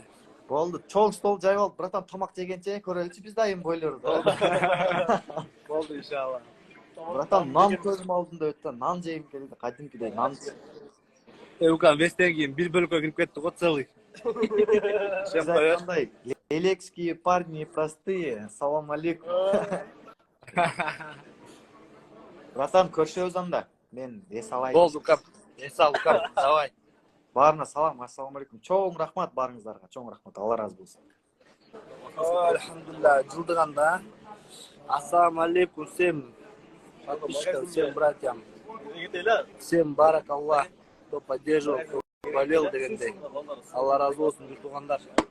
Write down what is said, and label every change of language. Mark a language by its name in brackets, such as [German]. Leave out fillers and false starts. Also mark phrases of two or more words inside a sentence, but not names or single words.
[Kyrgyz] Болду, чоң стол жайып алып, братан, тамак жегенче көрөлүчү биз да эми бойлорду. Болду иншалла. Братан, нан көзүм алдымда өттү, нан жейм келди, кадимкидей нан. Укам вестен кийин бир бөлкө кирип кетти го целый. Сиз айткандай, элекские [Russian] парни простые, [Arabic] سلام عليكم. [Kyrgyz] Братан, көрүшөбүз анда. Мен эс алайын. Болду укам. Эс ал укам, давай. Баарына салам, [Arabic] السلام عليكم. [Kyrgyz] Чоң рахмат баарыңыздарга, чоң рахмат. Алла разы болсун. Альхамдулилlah, жылдыганда. [Arabic] السلام عليكم [Russian] всем подписчикам, всем братьям. Всем баракаллах, кто поддерживал, кто болел дегендей. [Kyrgyz] Алла разы болсун, тугандар.